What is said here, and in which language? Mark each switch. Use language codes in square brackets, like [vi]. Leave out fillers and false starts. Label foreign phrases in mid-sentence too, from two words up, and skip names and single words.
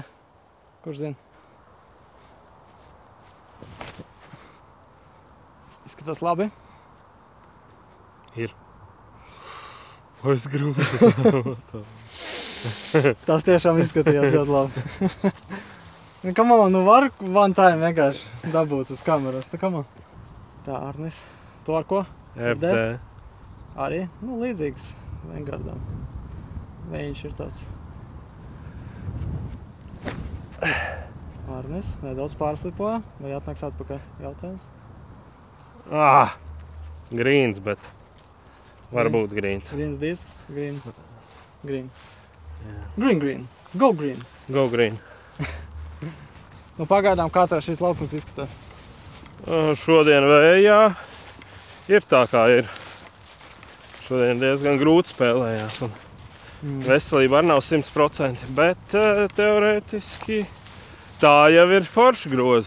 [lv] Kurš zina? Izskatās labi. Ir. Es grūti. Tas tiešām izskatījās ļoti labi. [en] Come on, [lv] nu var [en] one time [lv] vienkārši dabūt uz kameras. [en] Come on. [lv] Tā, Arnis. Tu ar ko? FD. Arī, nu, līdzīgs Vanguardam. Viņš ir tāds. Arnis nedaudz pārflipoja, vai atnāks atpakaļ? Jautājums? Grīns, bet varbūt grīns. Grīns disks, [en] green. Green. Go green. Go green. [lv] Nu, pagaidām, kā tā šis laukums izskatās? Šodien vējā ir tā, kā ir. Šodien diezgan grūti spēlējās. Veselība arī nav 100%, bet teorētiski tā jau ir forši grozi.